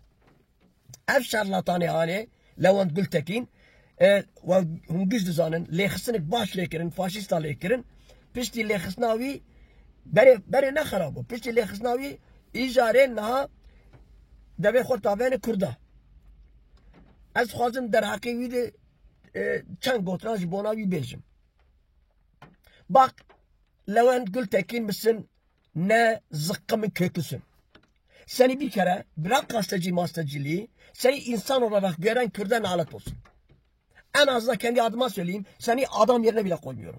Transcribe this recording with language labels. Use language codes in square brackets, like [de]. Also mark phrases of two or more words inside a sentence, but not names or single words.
[ku] Ev şarlatanê anê Lewent Gültekin ve hûn giş dizanin lêxistinek baş lê kirin faşîsta lê kirin piştî lêxistina wî berê nexerab bû piştî lêxistina wî îjarê niha devê xwe tavêne Kurda. Ez xwazim derheqê wî de çend gotiran ji bona wî bêjim. [tr] Bak Lewent Gültekin misin ne zıkkımın köküsün. Seni bir kere bırak gazeteci masteciliği, seni insan olarak gören Kürt'e nalet olsun. En azından kendi adıma söyleyeyim, seni adam yerine bile koymuyorum.